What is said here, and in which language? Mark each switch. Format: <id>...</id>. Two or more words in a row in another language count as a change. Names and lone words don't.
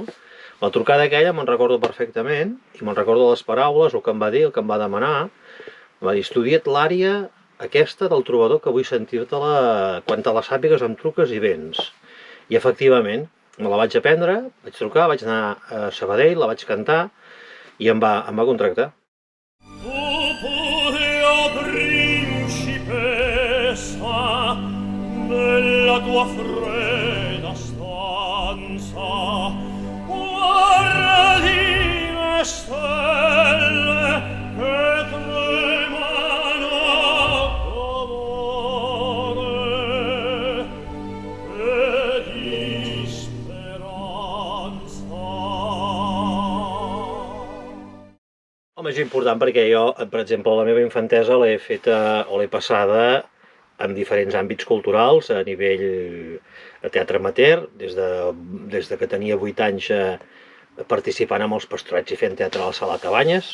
<ca>La trucada aquella me'n recordo perfectament, i me'n recordo les paraules, el que em va dir, el que em va demanar. Em va dir, estudia't l'àrea aquesta del trobador que vull sentir-te-la, quan te la sàpigues em truques i vens. I efectivament, me la vaig aprendre, vaig trucar, vaig anar a Sabadell, la vaig cantar, i em va contractar.</ca> <it>Nella tua fredda stanza guardi le stelle che tremano d'amore e di speranza.</it> <ca>Home, és important perquè jo, per exemple, la meva infantesa l'he feta o l'he passada en diferents àmbits culturals, a nivell de teatre amateur, des de que tenia 8 anys participant amb els pastorets i fent teatre a la Sala Cabanyes.</ca>